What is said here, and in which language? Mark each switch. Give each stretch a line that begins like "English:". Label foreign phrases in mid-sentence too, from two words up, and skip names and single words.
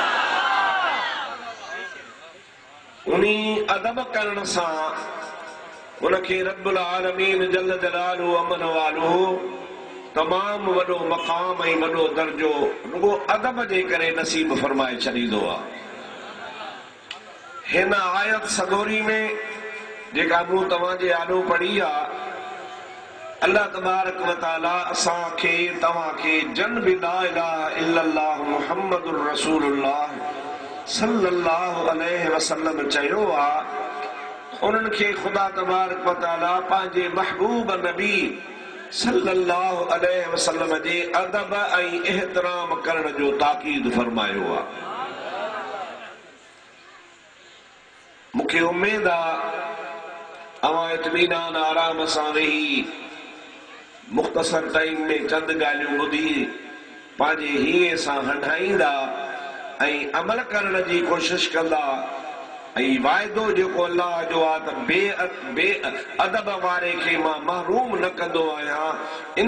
Sindhi: उन्ही अदब करण सां उनखे
Arabic: رب العالمين جل جلاله
Sindhi: अमन वालो तमाम वॾो मक़ाम ऐं वॾो दर्जो रुगो अदब जे करे नसीब फरमाए छॾींदो आहे। हिन आयत सगोरी में जेका मूं तव्हांजे आॾो पढ़ी आहे,
Arabic: الله تبارك وتعالى
Sindhi: असांखे तव्हांखे जन बि
Arabic: لا إله إلا الله محمد رسول الله صلى الله عليه وسلم
Sindhi: चयो आहे। उन्हनि खे ख़ुदा
Arabic: تبارك وتعالى
Sindhi: पंहिंजे महबूब नबी
Arabic: صلى الله عليه وسلم
Sindhi: जे अदब ऐं एहतराम करण जो ताकीद फरमायो आहे। मूंखे उम्मीद आहे अवां इत्मीनान आराम सां वेही मुख़्तसर टाइम में चंद ॻाल्हियूं ॿुधी पंहिंजे हीअं सां हंडाईंदा ऐं अमल करण जी कोशिश कंदा ऐं वाइदो जेको अल्लाह जो आहे त बे अदब वारे खे मां महरूम न कंदो आहियां।